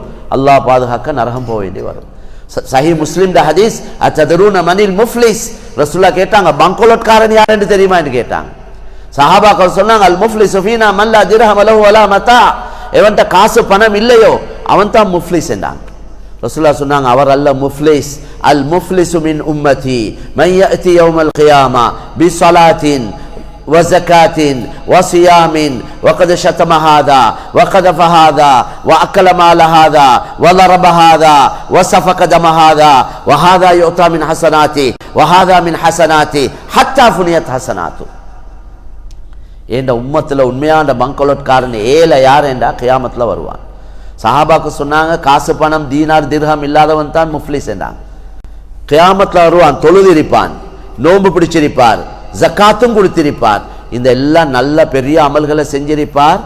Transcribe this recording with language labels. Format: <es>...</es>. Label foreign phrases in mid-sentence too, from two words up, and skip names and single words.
<ta>அல்லாஹ் பாதுகாக்க நரகம் போக வேண்டி வரும். சஹீஹ் முஸ்லிம் ஹதீஸ்,</ta> <ar>أتدرون من المفلس,</ar> <ta>ரசூலுல்லாஹ் கேட்டாங்க, பங்கோலட்காரன் யார் என்று தெரியுமா என்று கேட்டாங்க. சஹாபாக்கள் சொன்னாங்க,</ta> <ar>المفلس فينا من لا درهم له ولا متاع,</ar> <ta>எவன்ட காசு பணம் இல்லையோ அவன் தான் முஃப்லிஸ் என்றாங்க. ரசூலுல்லாஹ் சொன்னாங்க, அவர் அல்ல முஃப்லிஸ்,</ta> <ar>المفلس من أمتي من يأتي يوم القيامة بصلاة وزكاة وصيام وقد شتم هذا وقذف هذا وأكل مال هذا وضرب هذا وسفك دم هذا وهذا يؤتى من حسناته وهذا من حسناته حتى فنيت حسناته.</ar> <ta>இந்த உம்மத்துல உண்மையான பங்கோலட்காரன் ஏல யார் என்றா கியாமத்துல வருவான். சஹாபாக்கு சொன்னாங்க, காசு பணம் தீனார் திர்ஹம் இல்லாதவன் தான் முஃப்லிஸ் என்றாங்க. கியாமத்துல வருவான், தொழுதிருப்பான், நோன்பு பிடிச்சிருப்பார், ஜக்காத்தும் கொடுத்திருப்பார், இந்த எல்லாம் நல்ல பெரிய அமல்களை செஞ்சிருப்பார்.</ta>